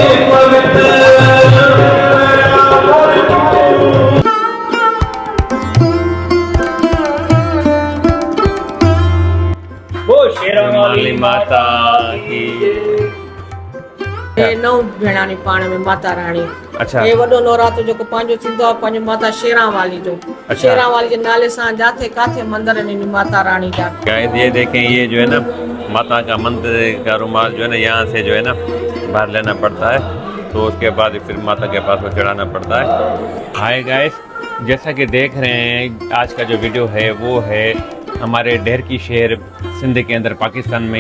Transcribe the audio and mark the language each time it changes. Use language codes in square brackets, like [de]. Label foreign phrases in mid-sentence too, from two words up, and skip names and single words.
[ur] شیرا والی ماتا کی [sd] नौ भेणानी पाण में माता रानी। अच्छा, ये वडो नवरात्र जो को पांजो थींदो आहे पंहिंजो माता शेरा वाली जो। अच्छा। शेरा वाली जे नाले सां जाथे काथे मंदिर आहिनि माता रानी जा। [ur] گائز یہ دیکھیں، یہ جو ہے نا ماتا کا مندر کا رومال جو ہے نا، یہاں سے جو ہے نا باہر لینا پڑتا ہے، تو اس کے بعد پھر ماتا کے پاس وہ چڑھانا پڑتا ہے. [en] Hi guys, [ur] جیسا کہ دیکھ رہے ہیں، آج کا جو ویڈیو ہے وہ ہے ہمارے ڈہرکی شہر سندھ کے اندر پاکستان میں.